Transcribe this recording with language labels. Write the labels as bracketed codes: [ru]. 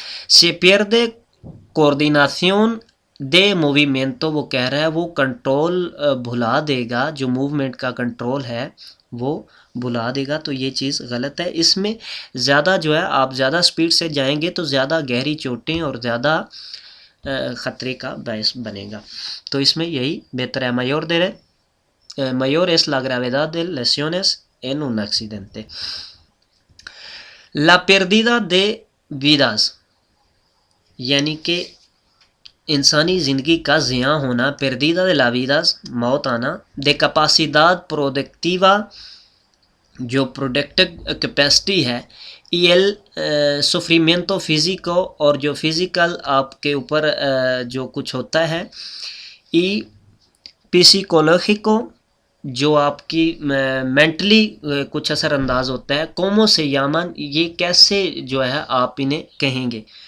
[es] Se pierde coordinación de movimiento, [hi] वो कह रहा है वो कंट्रोल भुला देगा, जो मूवमेंट का कंट्रोल है वो भुला देगा, तो ये चीज़ गलत है। इसमें ज़्यादा जो है, आप ज़्यादा स्पीड से जाएंगे तो ज़्यादा गहरी चोटें और ज़्यादा ख़तरे का बायस बनेगा, तो इसमें यही बेहतर है। [es] mayor es la gravedad de lesiones en un accidente. La pérdida de vidas, [hi] यानी कि इंसानी ज़िंदगी का ज़िया होना, [es] pérdida de la vidas [hi] मौत आना, [es] de capacidad productiva, [hi] जो प्रोडक्टिव कैपेसिटी है, [es] y el sufrimiento físico, [hi] और जो फिज़िकल आपके ऊपर जो कुछ होता है, [es] y psicológico, [hi] जो आपकी मेंटली कुछ असरअंदाज होता है, [es] como se llaman, [hi] ये कैसे जो है आप इन्हें कहेंगे।